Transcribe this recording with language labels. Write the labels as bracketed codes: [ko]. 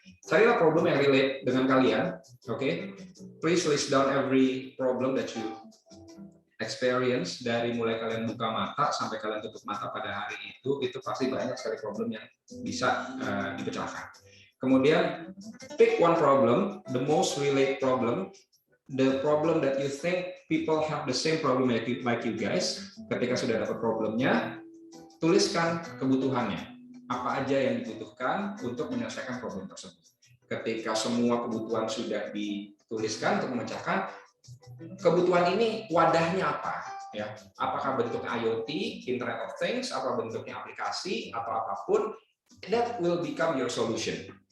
[id] Carilah problem yang relate dengan kalian. Okay? [en] Please list down every problem that you experience, [id] dari mulai kalian buka mata sampai kalian tutup mata pada hari itu pasti banyak sekali problem yang bisa dipecahkan. [en] Kemudian pick one problem, the most relate problem. The problem that you think people have the same problem like you guys. [id] Ketika sudah dapat problemnya, tuliskan kebutuhannya. Apa aja yang dibutuhkan untuk menyelesaikan problem tersebut. Ketika semua kebutuhan sudah dituliskan untuk memecahkan, kebutuhan ini wadahnya apa? Ya, apakah bentuknya IoT, Internet of Things, apa bentuknya aplikasi, atau apapun, [en] that will become your solution.